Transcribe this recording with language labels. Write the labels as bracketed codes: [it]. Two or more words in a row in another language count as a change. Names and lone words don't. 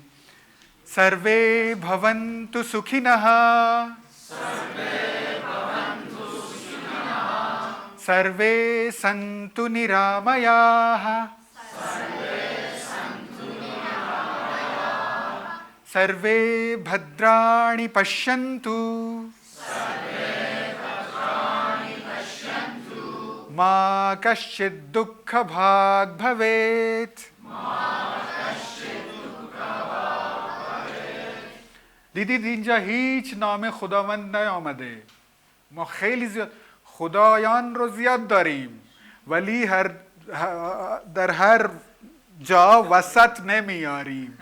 [sa] सर्वे भवन्तु सुखिनः सर्वे सन्तु निरामयाः, सर्वे भद्राणि पश्यन्तु मा कश्चित् दुःखभाग् भवेत्. [fa] دیدید اینجا هیچ نام خداوند نیامده. ما خیلی زیاد خدایان رو زیاد داریم ولی در هر جا وسط نمیاریم.